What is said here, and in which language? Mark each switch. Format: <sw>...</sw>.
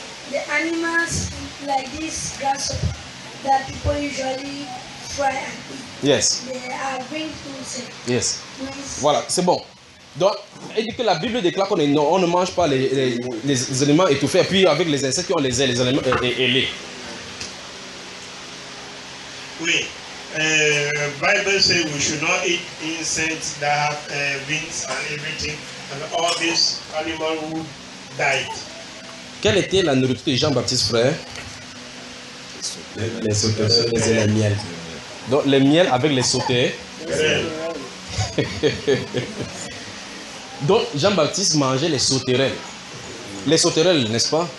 <fr>Les animaux comme ces grasshoppers que les gens usuellement frient et eat.</fr> <en>Yes.</en> <fr>Ils sont insectes. Yes. Voilà, c'est bon. Donc, il dit que la Bible déclare qu'on est, non, on ne mange pas les aliments étouffés, et puis avec les insectes qui ont les ailes, les aliments ailés. Oui.</fr> <en>Bible says we should not eat insects that have wings and everything, and all these animals would die.</en> <fr>Quelle était la nourriture de Jean-Baptiste, frère? Les sauterelles et les le miel. Donc, le miel avec les sauterelles. Donc, Jean-Baptiste mangeait les sauterelles. Les sauterelles, n'est-ce pas?</fr>